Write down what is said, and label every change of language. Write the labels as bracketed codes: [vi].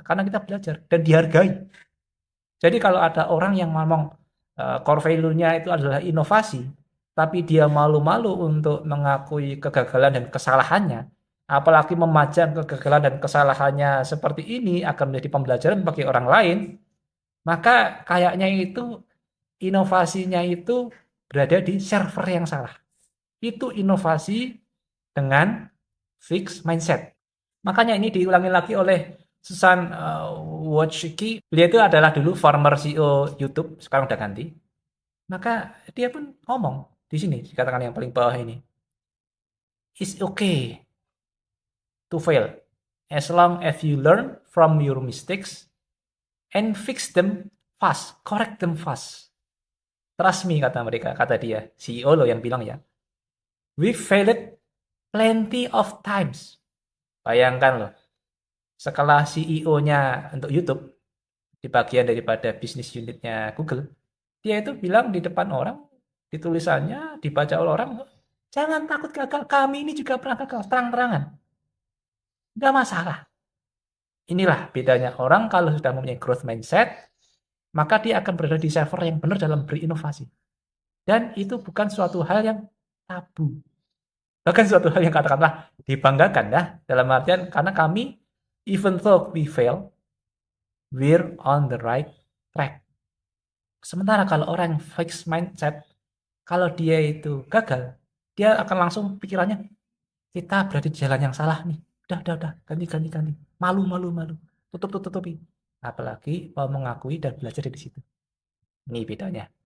[id] Karena kita belajar dan dihargai. Jadi kalau ada orang yang ngomong core value-nya itu adalah inovasi, tapi dia malu-malu untuk mengakui kegagalan dan kesalahannya, apalagi memajang kegagalan dan kesalahannya seperti ini akan menjadi pembelajaran bagi orang lain, maka kayaknya itu inovasinya itu berada di server yang salah. Itu inovasi dengan fixed mindset. Makanya ini diulangi lagi oleh Susan Wojcicki. Beliau itu adalah dulu former CEO YouTube, sekarang udah ganti. Maka dia pun ngomong di sini, dikatakan yang paling bawah ini. [en] It's okay to fail as long as you learn from your mistakes and fix them fast, correct them fast. Trust me, [id] kata mereka, kata dia, CEO loh yang bilang ya. [en] We failed plenty of times. [id] Bayangkan loh, setelah CEO-nya untuk YouTube, di bagian daripada bisnis unitnya Google, dia itu bilang di depan orang, di tulisannya, dibaca oleh orang, jangan takut gagal, kami ini juga pernah gagal, terang-terangan. Nggak masalah. Inilah bedanya orang kalau sudah mempunyai growth mindset, maka dia akan berada di server yang benar dalam berinovasi. Dan itu bukan suatu hal yang tabu. Bahkan suatu hal yang katakanlah dibanggakan ya. Dalam artian karena kami, [en] even though we fail, we're on the right track. [id] Sementara kalau orang fixed mindset, kalau dia itu gagal, dia akan langsung pikirannya, kita berada di jalan yang salah nih. Udah, ganti. Malu. Tutupi. Apalagi mau mengakui dan belajar dari situ. Ini bedanya.